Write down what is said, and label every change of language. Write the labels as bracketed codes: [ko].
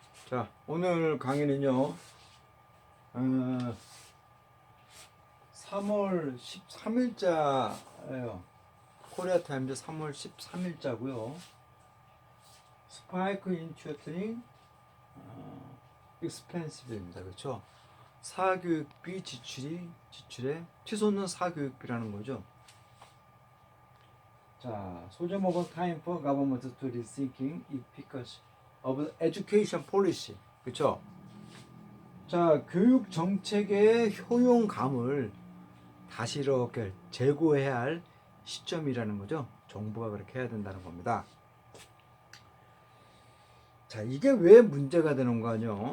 [ko] 자, 오늘 강의는요, 3월 13일자예요. 코리아 타임즈 3월 13일자고요. 스파이크 인튜어트닝, 익스펜시브입니다. 그렇죠? 사교육비 지출에 치솟는 사교육비라는 거죠. 자, 소제목은 [en] Time for Government to Rethinking Efficacy of Education Policy. [ko] 그렇죠? 자, 교육 정책의 효용감을 다시 이렇게 재고해야 할 시점이라는 거죠. 정부가 그렇게 해야 된다는 겁니다. 자, 이게 왜 문제가 되는 거냐?